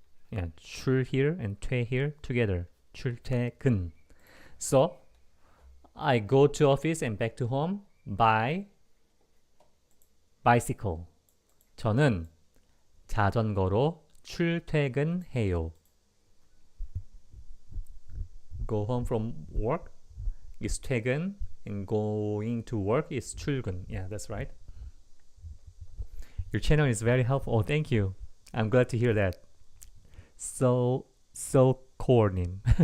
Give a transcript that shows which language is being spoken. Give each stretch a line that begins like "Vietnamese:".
English: Yeah, 출 here and 퇴 here together.
Korean: 출퇴근.
English: So I go to office and back to home by bicycle.
Korean: 저는 자전거로 출퇴근해요.
English: Go home from work is 퇴근 and going to work is 출근. Yeah, that's right. Your channel is very helpful. Oh, thank you. I'm glad to hear that. So Core님.